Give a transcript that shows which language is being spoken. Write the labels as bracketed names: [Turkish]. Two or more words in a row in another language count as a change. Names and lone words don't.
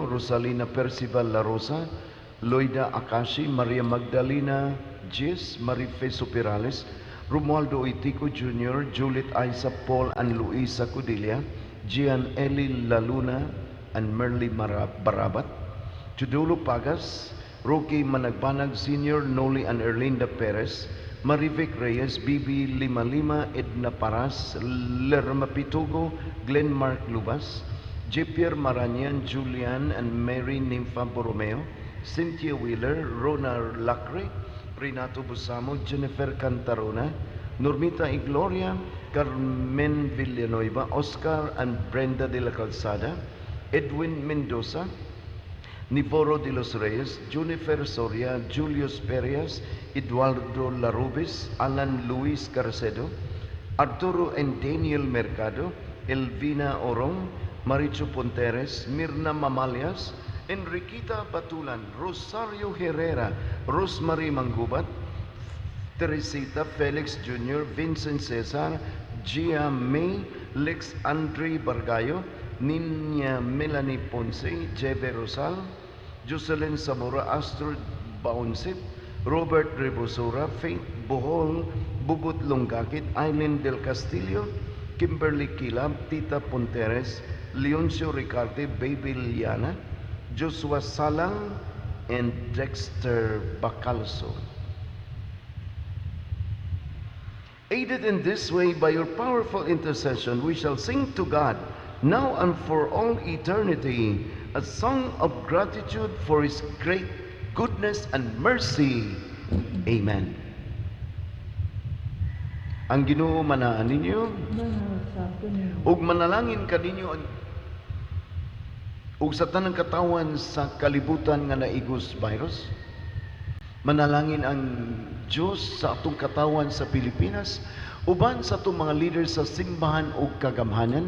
[English] Rosalina Percival La Rosa, Loida Akashi, Maria Magdalena Gis, Marife Supirales, Romualdo Itico Jr., Juliet Isa Paul and Luisa Cudilla, Gian Eli Laluna and Merly Barabat, Chudulo Pagas, Roque Managbanag Sr., Noli and Erlinda Perez, Marivic Reyes, Bibi Lima Lima, Edna Paras, Lerma Pitugo, Glenn Mark Lubas, J. Pierre Maranian, Julian and Mary Nympha Borromeo, Cynthia Wheeler, Rona Lacre, Renato Busamo, Jennifer Cantarona, Normita Igloria, Carmen Villanueva, Oscar and Brenda de la Calzada, Edwin Mendoza, Nivoro de los Reyes, Junifer Soria, Julius Perias, Eduardo Larubis, Alan Luis Carcedo, Arturo and Daniel Mercado, Elvina Orong, Maricho Ponteres, Mirna Mamalias, Enriquita Batulan, Rosario Herrera, Rosemary Mangubat, Teresita Felix Jr., Vincent Cesar, Gia May, Lex Andre Bargayo, Niña Melanie Ponce, Jebe Rosal, Jocelyn Zamora, Astrid Baunsip, Robert Rebosora, Faith Bohol, Bubut Longakit, Aileen Del Castillo, Kimberly Kilab, Tita Ponteres, Leoncio Ricarte, Baby Liliana, Joshua Salang, and Dexter Bacalso. Aided in this way by your powerful intercession, we shall sing to God, now and for all eternity, a song of gratitude for His great goodness and mercy. Amen. [Cebuano] Ang Ginoo manaan ninyo, ug manalangin kaninyo ug sa tanang katawan sa kalibutan nga naigos virus. Manalangin ang Diyos sa atong katawan sa Pilipinas, uban sa atong mga leaders sa simbahan ug kagamhanan.